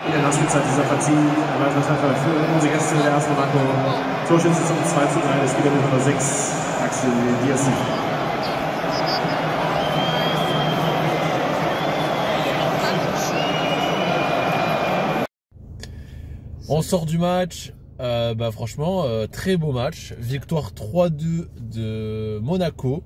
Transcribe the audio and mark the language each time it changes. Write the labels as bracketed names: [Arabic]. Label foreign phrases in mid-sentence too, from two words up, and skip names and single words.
[German] Spielzeit dieser Partie. Weitere Treffer für unsere Gäste der AS Monaco. Torschütze zum 2:3 des Spieler Nummer 6, Axel Diassi. [French] On sort du match, franchement, très beau match. Victoire 3-2 de Monaco.